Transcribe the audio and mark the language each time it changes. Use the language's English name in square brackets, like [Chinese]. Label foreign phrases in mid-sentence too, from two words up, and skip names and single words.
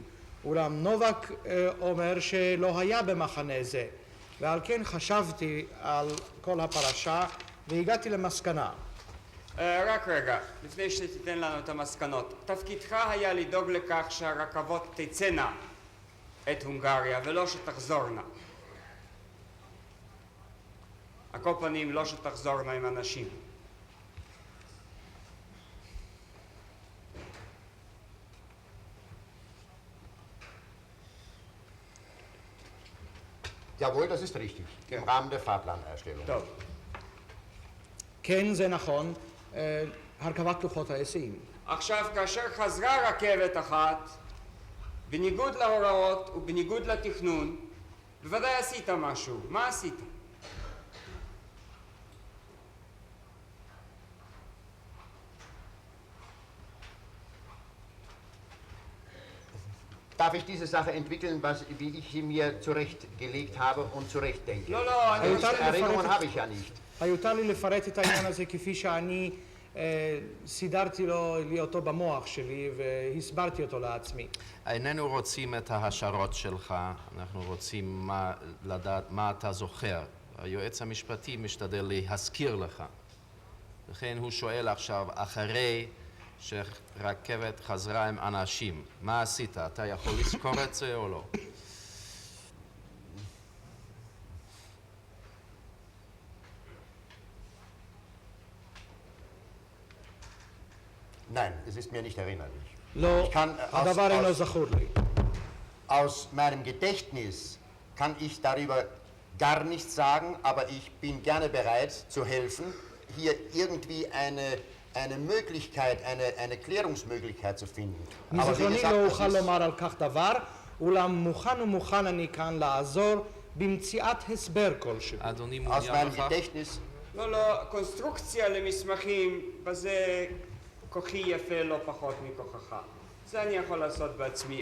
[Hebrew] אולם נובק אומר שלא היה במחנה זה, ועל כן חשבתי על כל הפרשה והגעתי למסקנה. רק רגע, לפני שתיתן לנו את המסקנות. תפקידך היה לדאוג לכך שהרכבות תצאנה את הונגריה ולא שתחזורנה. על כל פנים לא שתחזורנה עם אנשים. [German] Jawohl, das ist richtig. Im Rahmen der Fahrplanerstellung. [Hebrew] טוב. כן, זה נכון, הרכבת לוחות ההיסעים. עכשיו, כאשר חזרה רכבת אחת, בניגוד להוראות ובניגוד לתכנון, בוודאי עשית משהו. מה עשית? [German] Darf ich diese Sache entwickeln, wie ich sie mir zurechtgelegt habe und zurechtdenke? [Hebrew] לא, לא, אני... [German] Erinnerungen habe ich ja nicht. [Hebrew] היותר לי לפרט את העניין הזה כפי שאני סידרתי לו אותו במוח שלי והסברתי אותו לעצמי. איננו רוצים את ההשערות שלך, אנחנו רוצים לדעת מה אתה זוכר. היועץ המשפטי משתדל להזכיר לך. לכן הוא שואל עכשיו, אחרי שרכבת חזרה עם אנשים, מה עשית? אתה יכול לזכור את זה או לא? [German] Nein, es ist mir nicht erinnerlich. [Hebrew] לא, [German] Ich kann [Hebrew] הדבר אינו זכור לי. [German] aus meinem Gedächtnis kann ich darüber gar nichts sagen, aber ich bin gerne bereit zu helfen, hier irgendwie eine Möglichkeit, eine Klärungsmöglichkeit zu finden. Aber wie [Hebrew] מזיכרוני [German] gesagt, [Hebrew] לא [German] das [Hebrew] אוכל [German] ist, [Hebrew] לומר על כך דבר, אולם מוכן אני כאן לעזור במציאת הסבר כלשהו. אדוני [German] aus [Hebrew] מעוניין [German] meinem [Hebrew] בכך? [German] Gedächtnis, [Hebrew] לא, לא, קונסטרוקציה למסמכים, בזה כוחי יפה לא פחות מכוחך. זה אני יכול לעשות בעצמי.